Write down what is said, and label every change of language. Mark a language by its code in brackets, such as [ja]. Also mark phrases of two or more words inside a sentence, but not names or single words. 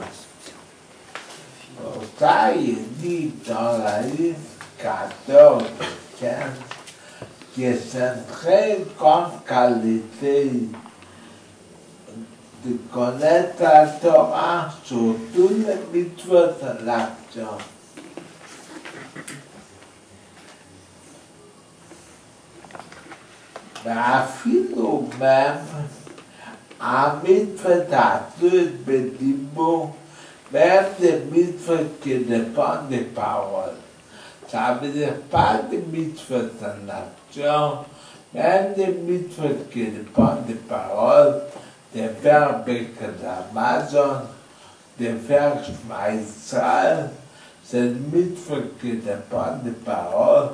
[fr] Pour ça, il dit dans la ligne 14 et 15 que c'est une très grande qualité de connaître la Torah sur tous les mitzvot de l'action. [he] ואפילו המצוות התלויות בדיבור, [fr] même des mitzvot qui dépendent des paroles. Ça veut dire pas des mitzvot en action, même des mitzvot qui dépendent des paroles, de faire [he] ברכת המזון, [fr] de faire [he] שמע ישראל, [fr] c'est des mitzvot qui dépendent des paroles.